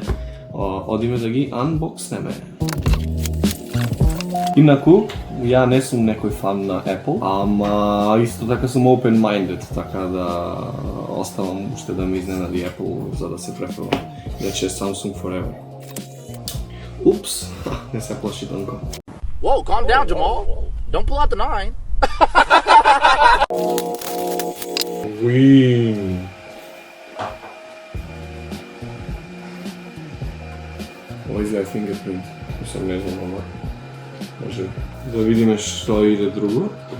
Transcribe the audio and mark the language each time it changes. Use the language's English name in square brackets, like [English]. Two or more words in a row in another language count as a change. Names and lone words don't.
[Macedonian] Одиме да ги unboxнеме. Инаку, ја не сум некој фан на Apple, ама исто така сум open-minded, така да оставам уште да ме изненади Apple за да се префрлам. Иначе Samsung forever. Упс, не се плаши Тонко. [English] Whoa, calm down, Jamal. Don't pull out the 9. Уин. [Macedonian] Ова изгледа fingerprint, сам не знам, ама може да видиме што иде друго.